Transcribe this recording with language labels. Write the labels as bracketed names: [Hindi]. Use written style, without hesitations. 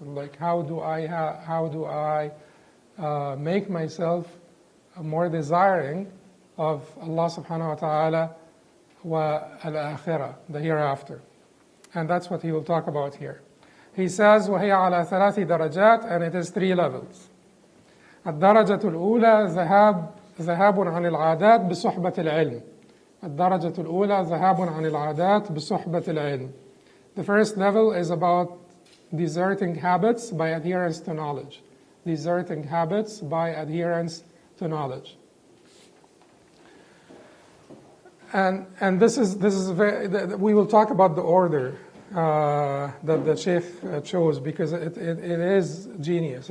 [English] Like, how do I make myself more desiring of Allah subhanahu wa ta'ala wa al-akhirah, the hereafter? And that's what he will talk about here. He says, [Arabic] وَهِيَ عَلَى ثَلَاثِ دَرَجَاتٍ, [English] and it is 3 levels. [Arabic] الدرجة الأولى ذهاب عن العادات بصحبة العلم. الدرجة الأولى ذهاب عن العادات بصحبة العلم. [English] The first level is about deserting habits by adherence to knowledge. Deserting habits by adherence to knowledge. And this is very, we will talk about the order that the Sheikh chose, because it is genius.